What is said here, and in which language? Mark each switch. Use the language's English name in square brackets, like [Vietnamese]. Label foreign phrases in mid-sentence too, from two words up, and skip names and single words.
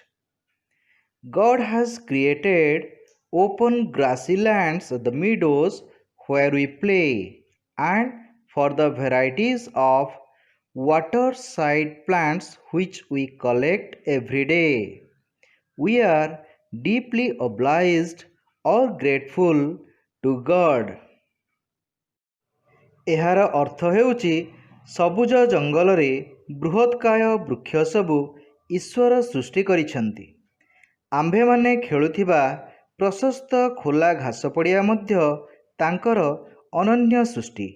[English] God has created open grassy lands, the meadows where we play, and for the varieties of waterside plants which we collect every day. We are deeply obliged or grateful to God. [Odia] ଏହାର ଅର୍ଥ ହେଉଛି ସବୁଜ ଜଙ୍ଗଲରେ ବୃହତ୍କାୟ ବୃକ୍ଷ ସବୁ ଈଶ୍ୱର ସୃଷ୍ଟି କରିଛନ୍ତି। ଆମ୍ଭେମାନେ ଖେଳୁଥିବା ପ୍ରଶସ୍ତ ଖୋଲା ଘାସ ପଡ଼ିଆ ମଧ୍ୟ ତାଙ୍କର ଅନନ୍ୟ ସୃଷ୍ଟି।